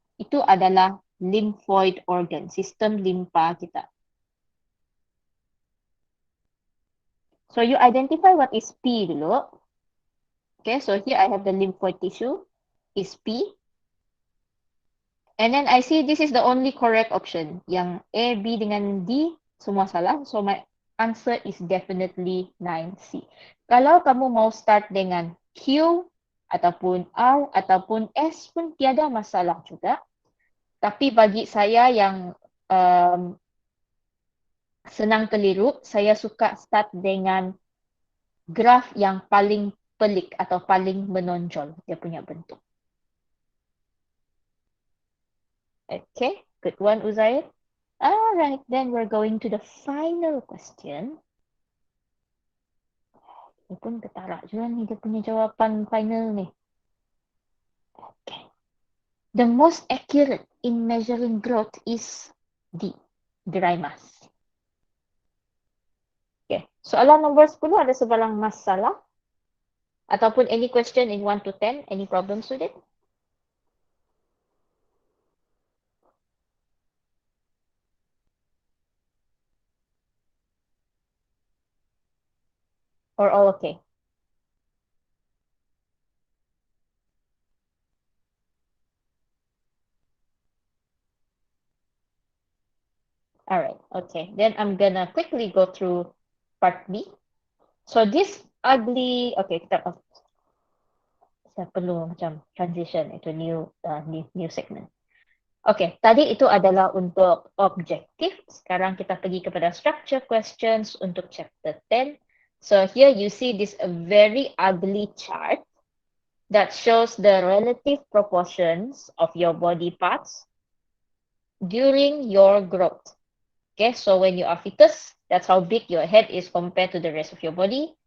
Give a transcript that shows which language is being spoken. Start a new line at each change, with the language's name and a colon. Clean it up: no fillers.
Malay: Itu adalah lymphoid organ, sistem limpa kita.
English: So you identify what is P
Malay: dulu.
English: Okay, so here I have the lymphoid tissue is P. And then I see this is the only correct option.
Malay: Yang A, B dengan D semua salah.
English: So my answer is definitely 9C.
Malay: Kalau kamu mau start dengan Q ataupun R ataupun S pun tiada masalah juga. Tapi bagi saya yang senang keliru, saya suka start dengan graf yang paling pelik atau paling menonjol dia punya bentuk.
English: Okay, good one, Uzair. Alright, then we're going to the final question.
Malay: Dia pun ketarak juga ni dia punya jawapan final ni.
English: Okay. The most accurate in measuring growth is D, dry mass. Okay,
Malay: soalan nombor 10 ada sebalang masalah? Ataupun
English: any question in 1 to 10, any problems with it? Or all okay? Alright, okay. Then I'm gonna quickly go through part B. So this ugly, okay,
Malay: saya perlu macam
English: transition into new segment.
Malay: Okay, tadi itu adalah untuk objektif. Sekarang kita pergi kepada
English: structure questions
Malay: untuk chapter 10.
English: So here you see this very ugly chart that shows the relative proportions of your body parts during your growth. Okay, so when you are fetus, that's how big your head is compared to the rest of your body.